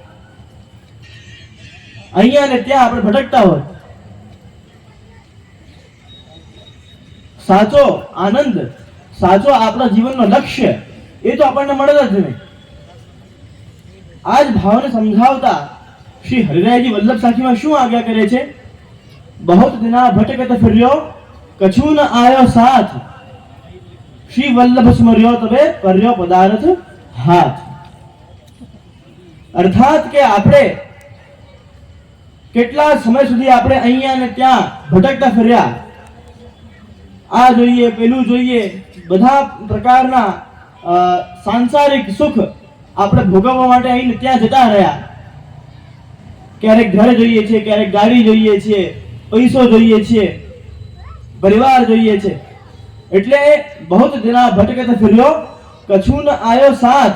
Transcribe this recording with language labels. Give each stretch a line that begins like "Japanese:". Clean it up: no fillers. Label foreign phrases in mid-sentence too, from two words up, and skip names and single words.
Gujarati: અહીંયા ને ત્યાં આપણે ભટકતા હોત। સાચો આનંદ, સાચો આપણા જીવનનો લક્ષ્ય એ તો આપણને મળે જ નહીં। આજ ભાવને સમજાવતા શ્રી હરિરાયજી વલ્લભ સાખીમાં શું આજ્ઞા કરે છે?
Hindi: बहुत दिना भटकत फिर्यो कछु न आयो साथ, श्री वल्लभ स्मर्यो तबे पर्यो पदार्थ हाथ। अर्थात के
Gujarati: આપણે કેટલા સમય સુધી આપણે અહીંયા ને ત્યાં ભટકતા ફર્યા, આ જોઈએ પેલું જોઈએ, બધા પ્રકારના સાંસારિક સુખ આપણે ભોગવવા માટે અહીં ત્યાં જતા રહ્યા। ક્યારેક ઘર જોઈએ છે, ક્યારેક ગાડી જોઈએ છે, પૈસો જોઈએ છે, પરિવાર જોઈએ છે, એટલે
Hindi: बहुत दिना भटकत फिर्यो कछु न आयो साथ।